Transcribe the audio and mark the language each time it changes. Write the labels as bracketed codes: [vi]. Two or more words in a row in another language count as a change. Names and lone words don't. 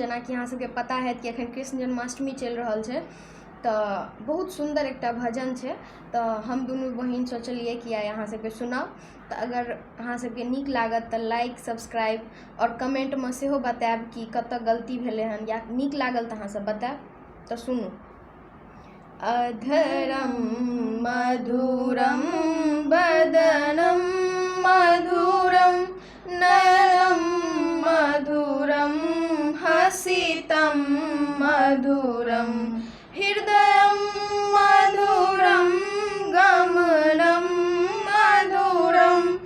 [mai] जेना कि अहाँ सबके पता है कि एखन कृष्ण जन्माष्टमी चलि रहल छै, तऽ बहुत सुंदर एकटा भजन छै। तऽ हम दुनू बहिन सोचलिए कि आइ अहाँ सबके सुनाब। तऽ अगर अहाँ सबके नीक लागत तऽ लाइक, सब्सक्राइब और कमेंट में सेहो बताएब कि कतऽ गलती भेलै हन, या नीक लागल तऽ अहाँ सब बताएब। तऽ सुनू। [sa] अधरम मधुरम वदनम मधुरम नयनम मधुरम हसितम मधुरम हृदयम मधुरम गमनम मधुरम